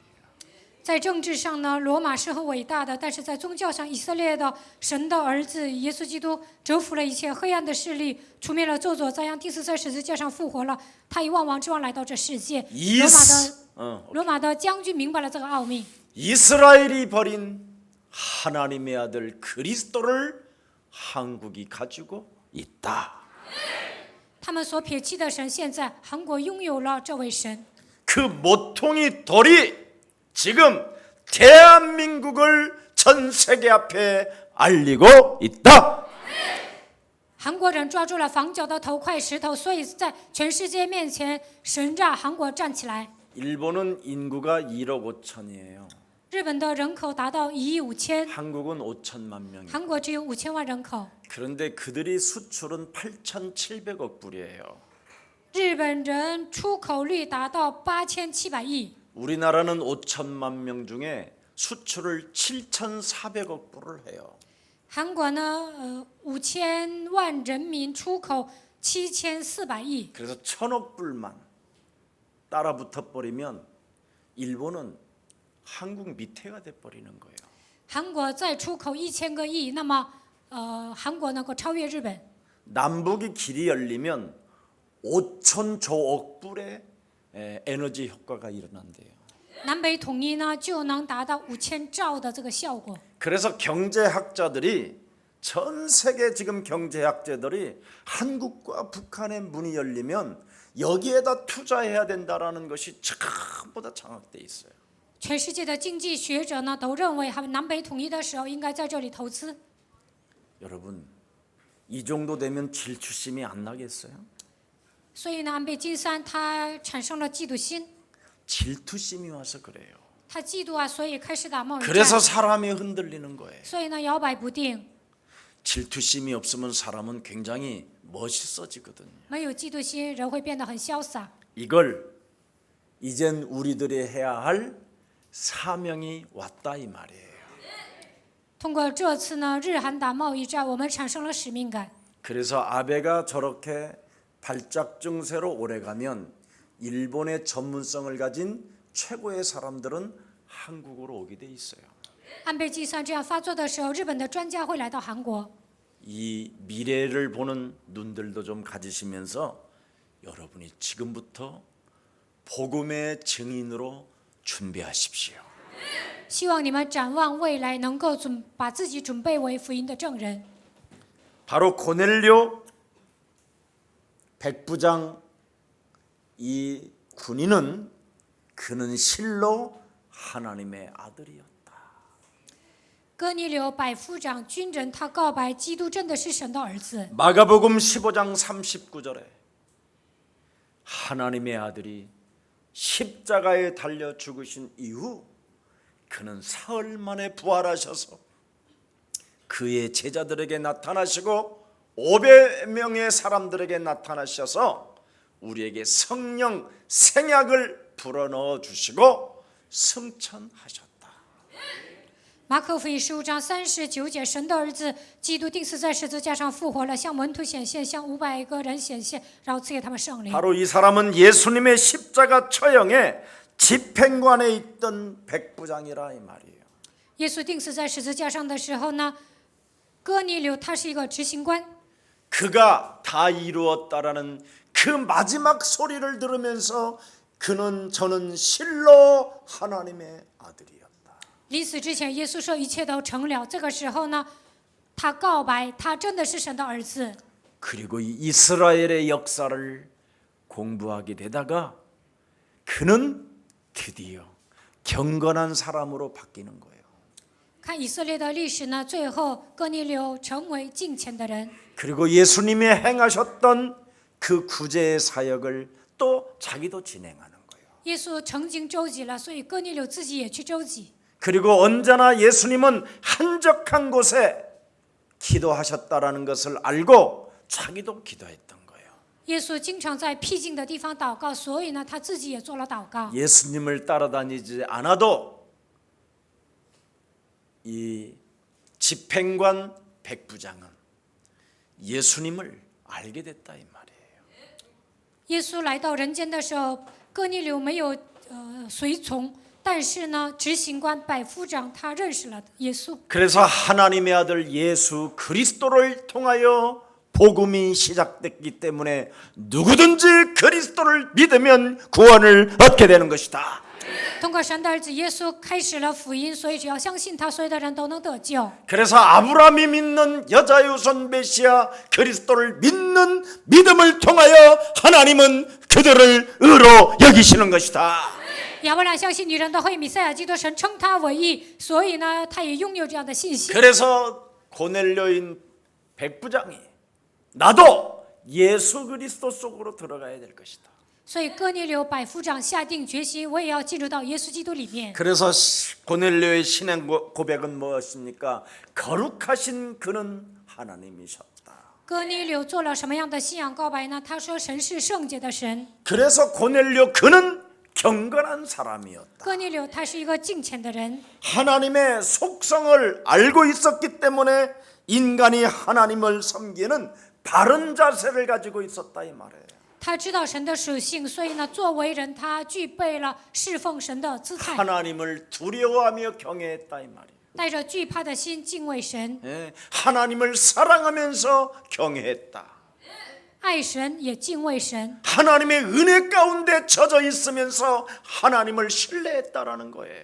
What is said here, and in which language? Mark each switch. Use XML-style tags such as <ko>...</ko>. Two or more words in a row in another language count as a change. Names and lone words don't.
<zh>在政治上呢，罗马是很伟大的，但是在宗教上，以色列的神的儿子耶稣基督征服了一切黑暗的势力，除灭了咒诅，再让第四在十字架上复活了。他以万王之王来到这世界。罗马的将军明白了这个奥秘。</zh> <ko>이스라엘이 버린 하나님의 아들 그리스도를 한국이 가지고 있다.</ko> <zh>他们所撇弃的神，现在韩国拥有了这位神。</zh> <ko>그 모퉁이 돌이 지금 대한민국을 전 세계 앞에 알리고 있다.</ko> <zh>韩国人抓住了房角的头块石头，所以在全世界面前，神让韩国站起来。</zh> <ko>일본은 인구가 1억 5천이에요.</ko> <zh>日本的人口达到1亿5千，</zh> <ko>한국은 5천만 명이에요.</ko> <zh>韩国只有5000万人口。</zh> <ko>그런데 그들이 수출은 8,700억 불이에요.</ko> <zh>日本人出口率达到8700亿，</zh> <ko>우리나라는 5천만 명 중에 수출을 7,400억 불을 해요.</ko> <zh>韩国呢，5000万人民出口7400亿，</zh> <ko>그래서 1,000억 불만 따라 붙어버리면 일본은 한국 밑에가 돼버리는 거예요.</ko> <zh>韩国再出口1000个亿，那么韩国能够超越日本。</zh> <ko>남북이 길이 열리면 5,000조억 불의 에너지 효과가 일어난대요.</ko> <zh>南北统一呢，就能达到5000兆的这个效果。</zh> <ko>그래서 경제학자들이 전 세계 지금 경제학자들이 한국과 북한의 문이 열리면 여기에다 투자해야 된다라는 것이 전부 다 장악돼 있어요.</ko> <zh>全世界的经济学者呢，都认为南北统一的时候应该在这里投资。</zh> <ko>여러분, 이 정도 되면 질투심이 안 나겠어요?</ko> <zh>所以呢，安倍晋三他产生了嫉妒心，</zh> <ko>질투심이 와서 그래요.</ko> <zh>他嫉妒啊，所以开始打贸易</zh> <ko>그래서</ko> <zh>战，</zh> <ko>사람이 흔들리는 거예요.</ko> <zh>所以呢摇摆不定。</zh> <ko>질투심이 없으면 사람은 굉장히 멋있어지거든요.</ko> <zh>没有嫉妒心，人会变得很潇洒。</zh> <ko>이걸 이젠 우리들이 해야 할 사명이 왔다 이 말이에요.</ko> <zh>通过这次呢日韩打贸易战，我们产生了使命感。</zh> <ko>그래서 아베가 저렇게 발작 증세로 오래가면 일본의 전문성을 가진 최고의 사람들은 한국으로 오게 돼 있어요.</ko> <zh>安倍晋三这样发作的时候，日本的专家会来到韩国。</zh> <ko>이 미래를 보는 눈들도 좀 가지시면서 여러분이 지금부터 복음의 증인으로 준비하십시오.</ko> <zh>希望你们展望未来，能够把自己准备为福音的证人。</zh> <ko>바로 고넬료 백부장 이 군인은 그는 실로 하나님의 아들이었다.</ko> <zh>哥尼流百夫长军人，他告白基督真的是神的儿子。</zh> <ko>마가복음 15장 39절에 하나님의 아들이 십자가에 달려 죽으신 이후 그는 사흘 만에 부활하셔서 그의 제자들에게 나타나시고 500명의 사람들에게 나타나셔서 우리에게 성령 생약을 불어넣어 주시고 승천하셨다.</ko> <zh>马可福音15章39节，神的儿子基督钉死在十字架上复活了，向门徒显现，向500个人显现，然后赐给他们圣灵。</zh> <ko>바로 이 사람은 예수님의 십자가 처형에 집행관에 있던 백부장이라 이 말이에요.</ko> <zh>耶稣钉死在十字架上的时候呢，哥尼流他是一个执行官，</zh> <ko>그가 다 이루었다라는 그 마지막 소리를 들으면서 저는 실로 하나님의 아들이었다.</ko> <zh>临死之前，耶稣说一切都成了。这个时候呢，他告白，他真的是神的儿子。</zh> <ko>그리고 이 이스라엘의 역사를 공부하게 되다가 그는 드디어 경건한 사람으로 바뀌는 거예요.</ko> <zh>看以色列的历史呢，最后哥尼流成为敬虔的人。</zh> <ko>그리고 예수님이 행하셨던 그 구제의 사역을 또 자기도 진행하는 거예요.</ko> <zh>耶稣曾经周济了，所以哥尼流自己也去周济。</zh> <ko>그리고 언제나 예수님은 한적한 곳에 기도하셨다라는 것을 알고 자기도 기도했던 거예요.</ko> <zh>耶稣经常在僻静的地方祷告，所以呢，他自己也做了祷告。</zh> <ko>예수님을 따라다니지 않아도 이 집행관 백부장은 예수님을 알게 됐다 이 말이에요.</ko> <zh>耶稣来到人间的时候，哥尼流没有随从，但是呢，执行官百夫长他认识了耶稣。</zh> <ko>그래서 하나님의 아들 예수 그리스도를 통하여 복음이 시작됐기 때문에 누구든지 그리스도를 믿으면 구원을 얻게 되는 것이다.</ko> <zh>通过神的儿子耶稣开始了福音，所以只要相信他，所有的人都能得救。</zh> <ko>그래서 아브라함이 믿는 여자유손 메시아 그리스도를 믿는 믿음을 통하여 하나님은 그들을 의로 여기시는 것이다.</ko> <zh>亚伯拉相信女人的会弥赛亚基督，神称他为义，所以呢，他也拥有这样的信心。</zh> <ko>그래서 고넬료인 백부장이 나도 예수 그리스도 속으로 들어가야 될 것이다.</ko> <zh>所以哥尼流百夫长下定决心，我也要进入到耶稣基督里面。</zh> <ko>그래서 고넬료의 신앙 고백은 무엇입니까? 거룩하신 그는 하나님이셨다.</ko> <zh>哥尼流做了什么样的信仰告白呢？他说神是圣洁的神。</zh> <ko>그래서 고넬료 그는 경건한 사람이었다.</ko> <zh>哥尼流他是一个敬虔的人，</zh> <ko>하나님의 속성을 알고 있었기 때문에 인간이 하나님을 섬기는 바른 자세를 가지고 있었다 이 말이에요.</ko> <zh>他知道神的属性，所以呢，作为人，他具备了侍奉神的姿态，</zh> <ko>하나님을 두려워하며 경외했다 이 말이에요.</ko> <zh>带着惧怕的心敬畏神，</zh> <ko>예, 하나님을 사랑하면서 경외했다.</ko> <zh>爱神也敬畏神，</zh> <ko>하나님의 은혜 가운데 젖어 있으면서 하나님을 신뢰했다라는 거예요.</ko>